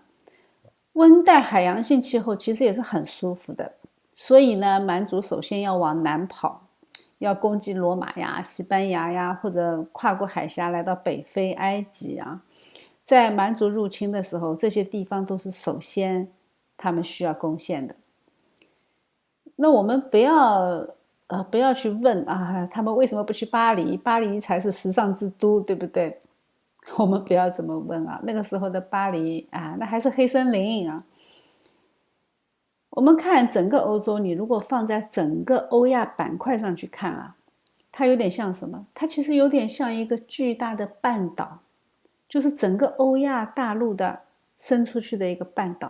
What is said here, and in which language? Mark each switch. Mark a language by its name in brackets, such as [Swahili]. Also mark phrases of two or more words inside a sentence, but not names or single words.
[Chinese] 溫帶海洋性氣候其實也是很舒服的，所以呢，蠻族首先要往南跑，要攻擊羅馬呀、西班牙呀，或者跨過海峽來到北非、埃及啊。在蠻族入侵的時候，這些地方都是首先他們需要攻陷的。那我們不要去問啊，他們為什麼不去巴黎？巴黎才是時尚之都，對不對？我們不要這麼問啊。那個時候的巴黎啊，那還是黑森林啊。我們看整個歐洲，你如果放在整個歐亞板塊上去看啊，它有點像什麼？它其實有點像一個巨大的半島，就是整個歐亞大陸的伸出去的一個半島。